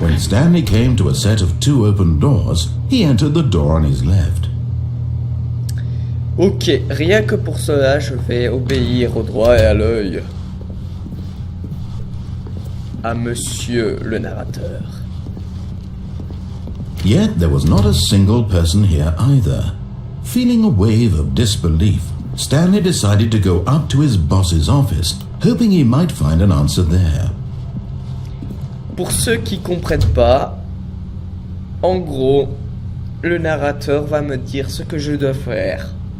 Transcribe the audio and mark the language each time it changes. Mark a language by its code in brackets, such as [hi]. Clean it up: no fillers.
[en] When Stanley came to a set of 2 open doors, he entered the door on his left. [fr] Ok, rien que pour cela, je vais obéir au droit et à l'œil. À monsieur le narrateur. [en] Yet there was not a single person here either. Feeling a wave of disbelief, Stanley decided to go up to his boss's office, hoping he might find an answer there. [fr] Pour ceux qui comprennent pas, en gros, le narrateur va me dire ce que je dois faire.